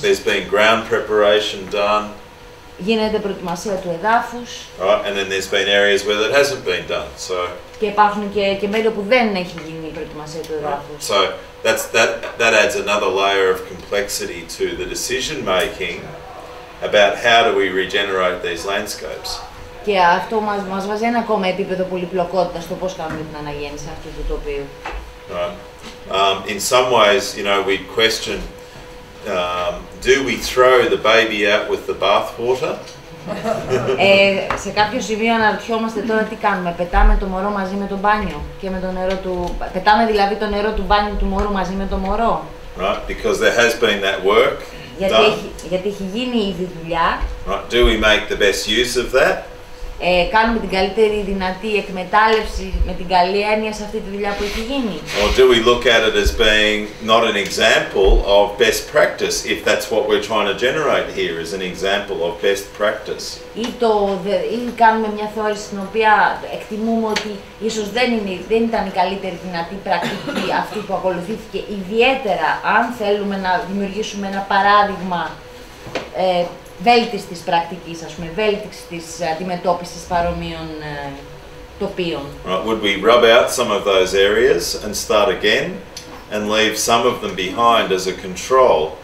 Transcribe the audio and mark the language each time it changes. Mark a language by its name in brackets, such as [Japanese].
[English] There's been ground preparation done. [Greek] Γίνεται προετοιμασία του εδάφους. [English] Right, and then there's been areas where that hasn't been done. So. [Greek] Και υπάρχουν και μέρη όπου δεν έχει γίνει η προετοιμασία του εδάφους. [English] So that adds another layer of complexity to the decision making about how do we regenerate these landscapes. [Greek] Και αυτό μας βάζει ένα ακόμα επίπεδο πολυπλοκότητας στο πώς κάνουμε την αναγέννηση αυτού του τοπίου. [English] Right. In some ways, you know, we question, do we throw the baby out with the bathwater? [Greek] Σε κάποιο σημείο αναρωτιόμαστε τώρα τι κάνουμε. Πετάμε το μωρό μαζί με το μπάνιο και με το νερό του. Πετάμε δηλαδή το νερό του μπάνιου του μωρού μαζί με το μωρό. [English] Right, because there has been that work done. [Greek] Γιατί έχει γίνει ήδη δουλειά. [English] Right, do we make the best use of that? [Greek] Κάνουμε την καλύτερη δυνατή εκμετάλλευση με την καλή έννοια σε αυτή τη δουλειά που έχει γίνει. [English] Or do we look at it as being not an example of best practice, if that's what we're trying to generate here, is an example of best practice? [Greek] Ή κάνουμε μια θεώρηση στην οποία εκτιμούμε ότι ίσως δεν ήταν η καλύτερη δυνατή πρακτική αυτή που ακολουθήθηκε, ιδιαίτερα αν θέλουμε να δημιουργήσουμε ένα παράδειγμα βέλτιστης πρακτικής, ας πούμε, βέλτιστης αντιμετώπισης παρομοίων τοπίων. [English] Right, would we rub out some of those areas and start again and leave some of them behind as a control?